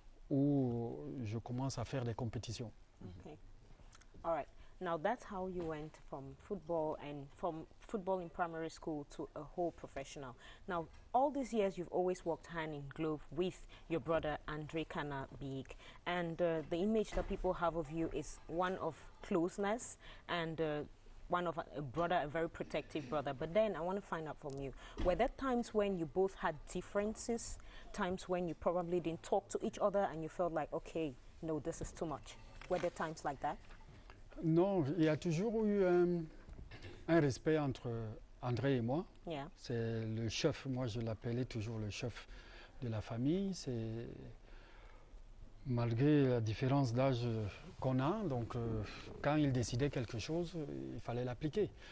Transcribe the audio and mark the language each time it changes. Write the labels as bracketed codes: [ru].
[fr] où je commence à faire des compétitions. [en] Okay. All right. Now that's how you went from football in primary school to a whole professional. Now, all these years you've always worked hand in glove with your brother Andre Kana Biik, and the image that people have of you is one of closeness and one of a brother, a very protective brother. But then I want to find out from you, were there times when you both had differences, times when you probably didn't talk to each other and you felt like, okay, no, this is too much? Were there times like that? [fr] Non, il y a toujours eu un respect entre André et moi. [en] Yeah. [fr] C'est le chef, moi je l'appelais toujours le chef de la famille. C'est malgré la différence d'âge qu'on a, donc quand il décidait quelque chose, il fallait l'appliquer.